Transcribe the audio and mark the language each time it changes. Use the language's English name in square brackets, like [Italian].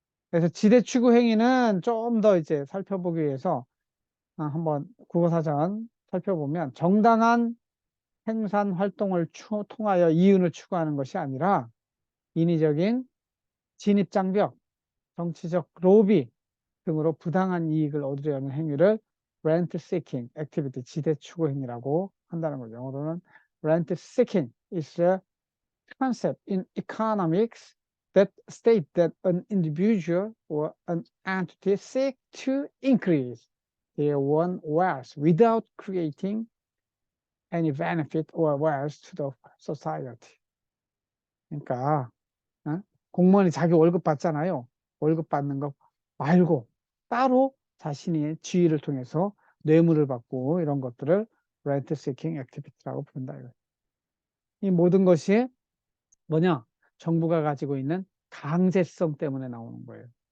[Korean] 그래서 지대 추구 행위는 좀 더 이제 살펴보기 위해서 한번 국어사전 살펴보면 정당한 생산 활동을 통하여 이윤을 추구하는 것이 아니라 인위적인 진입장벽, 정치적 로비 등으로 부당한 이익을 얻으려는 행위를 rent seeking activity, 지대 추구 행위라고 한다는 거죠. 영어로는 [English] rent seeking is a concept in economics that state that an individual or an entity seek to increase their own wealth without creating any benefit or wealth to the society. [Korean] 그러니까 공무원이 자기 월급 받잖아요. 월급 받는 거 말고 따로 자신의 지위를 통해서 뇌물을 받고 이런 것들을 rent seeking activity라고 부른다. 이 모든 것이 뭐냐? 정부가 가지고 있는 강제성 때문에 나오는 거예요.